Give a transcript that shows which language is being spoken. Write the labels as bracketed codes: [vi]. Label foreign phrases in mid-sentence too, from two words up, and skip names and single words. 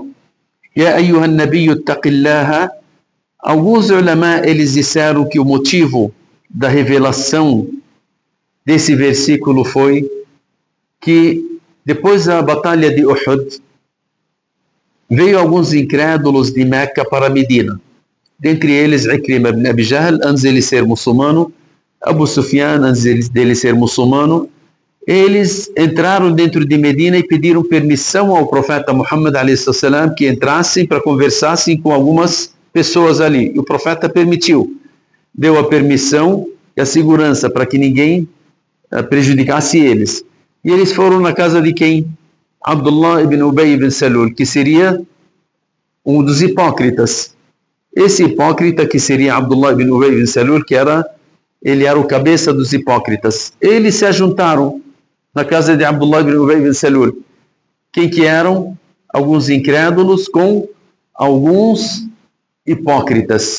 [ar] يا أيها النبي اتق الله. [pt] Alguns ulama eles disseram que o motivo da revelação desse versículo foi que depois da batalha de Uhud veio alguns incrédulos de Meca para Medina, dentre eles Ikrima ibn Abi Jahl, antes de ele ser muçulmano, Abu Sufyan, antes dele ser muçulmano. Eles entraram dentro de Medina e pediram permissão ao profeta Muhammad a.s. que entrassem para conversassem com algumas pessoas ali. E o profeta permitiu, deu a permissão e a segurança para que ninguém prejudicasse eles. E eles foram na casa de quem? Abdullah ibn Ubay ibn Salul, que seria um dos hipócritas. Esse hipócrita que seria Abdullah ibn Ubay ibn Salul, ele era o cabeça dos hipócritas. Eles se ajuntaram na casa de Abdullah ibn Ubay ibn Salul. Quem que eram? Alguns incrédulos com alguns hipócritas.